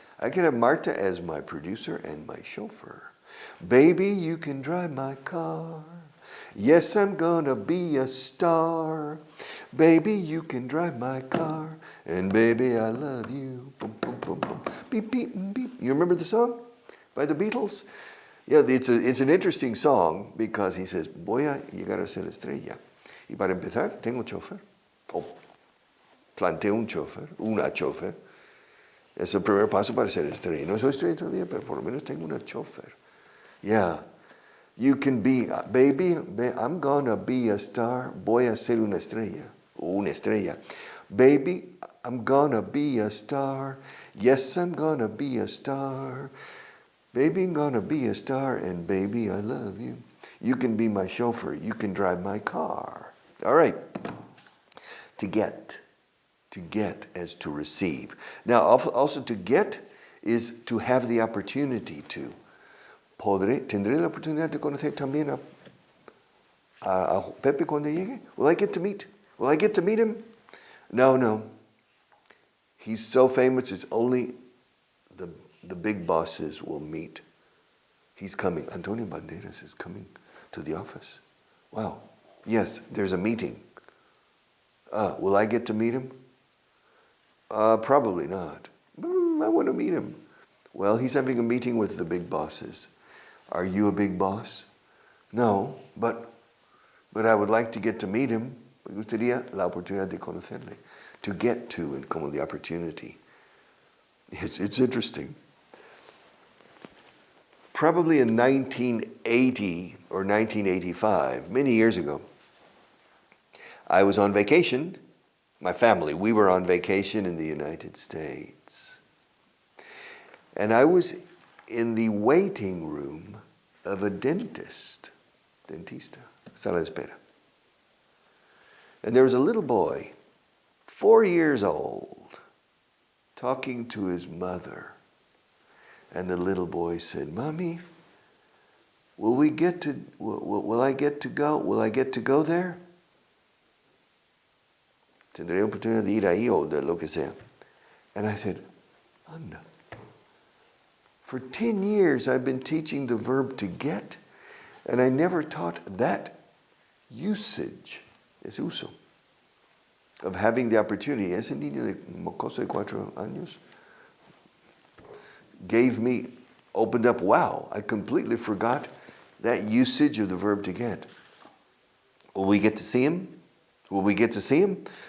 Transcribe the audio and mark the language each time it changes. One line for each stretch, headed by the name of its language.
English: I can have Marta as my producer and my chauffeur. Baby, you can drive my car. Yes, I'm gonna be a star. Baby, you can drive my car. And baby, I love you. Boom, boom, boom, boom. Beep, beep, beep. You remember the song by the Beatles? Yeah, it's an interesting song because he says,
Spanish: voy a llegar a ser estrella. Y para empezar, tengo chofer. Oh, planteo un chofer, una chofer. Es el primer paso para ser estrella. No soy estrella todavía, pero por lo menos tengo una chofer.
English: Yeah. You can be, baby, I'm gonna be a star.
Spanish: Voy a ser una estrella. Una estrella.
English: Baby, I'm gonna be a star. Yes, I'm gonna be a star. Baby, I'm gonna be a star. And baby, I love you. You can be my chauffeur. You can drive my car. All right. To get. To get as to receive. Now, also to get is to have the opportunity to.
Spanish: ¿Tendré la oportunidad de conocer también a Pepe cuando llegue?
English: Will I get to meet him? No. He's so famous, it's only the big bosses will meet. He's coming. Antonio Banderas is coming to the office. Wow. Yes, there's a meeting. Will I get to meet him? Probably not. I want to meet him. Well, he's having a meeting with the big bosses. Are you a big boss? No, but I would like to get to meet him.
Spanish: Me gustaría la oportunidad de conocerle.
English: To get to, and como the opportunity. It's interesting. Probably in 1980 or 1985, many years ago, I was on vacation. My family, we were on vacation in the United States. And I was in the waiting room of a dentista,
Spanish: sala de espera.
English: And there was a little boy, 4 years old, talking to his mother. And the little boy said, Mommy, will I get to go there?
Spanish: Tendré oportunidad de ir ahí o de lo que sea.
English: And I said,
Spanish: Anda.
English: For 10 years, I've been teaching the verb to get, and I never taught that usage,
Spanish: ese uso,
English: of having the opportunity.
Spanish: Ese niño de mocoso de 4 años
English: opened up, wow, I completely forgot that usage of the verb to get. Will we get to see him? Will we get to see him?